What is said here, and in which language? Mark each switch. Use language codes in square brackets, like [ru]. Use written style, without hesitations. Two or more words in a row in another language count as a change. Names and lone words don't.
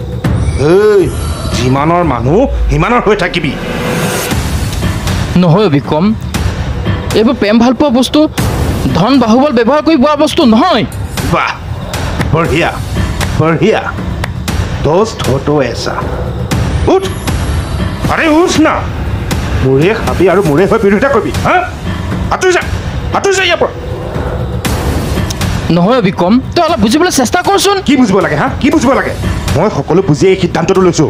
[as] যিমানৰ মানুহ সিমানৰ হৈ থাকিবি। নহয় বিক্ৰম, এইবোৰ প্ৰেম ভাল পোৱা বস্তু ধন বাহুবল ব্যৱহাৰ কৰি পোৱা বস্তু নহয়। বাহ, বঢ়িয়া। [hi] दोस्त हो तो ऐसा। [as] উঠ না, মোৰে খাবি আৰু মোৰে হৈ বিৰোধিতা কৰিবি। আঁতৰি যা ইয়াৰ পৰা। নহয় বিক্ৰম, তই অলপ বুজিবলৈ চেষ্টা কৰচোন। কি বুজিব লাগে? কি বুজিব লাগে? মই সকলো বুজিয়ে এই সিদ্ধান্তটো লৈছোঁ।